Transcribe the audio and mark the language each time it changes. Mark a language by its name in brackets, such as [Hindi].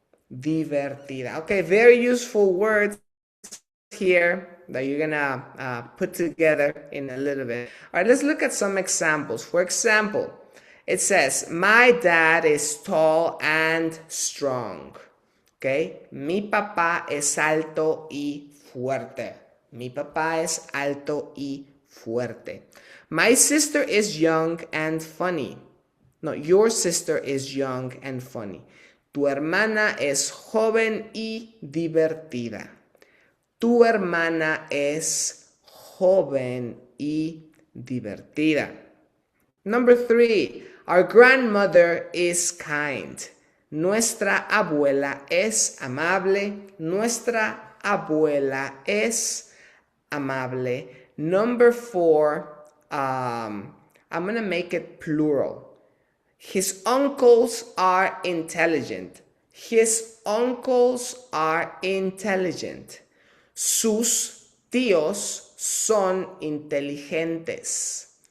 [Spanish] Divertida. [English] Okay, very useful words here that you're gonna put together in a little bit. All right, let's look at some examples. For example, it says, my dad is tall and strong. [Spanish] Okay, mi papá es alto y fuerte. Mi papá es alto y fuerte. [English] My sister is young and funny. No, your sister is young and funny. [Spanish] Tu hermana es joven y divertida. Tu hermana es joven y divertida. [English] Number 3, our grandmother is kind. [Spanish] Nuestra abuela es amable. Nuestra abuela es amable. [English] Number 4, I'm going to make it plural. His uncles are intelligent. His uncles are intelligent. [Spanish] Sus tíos son inteligentes.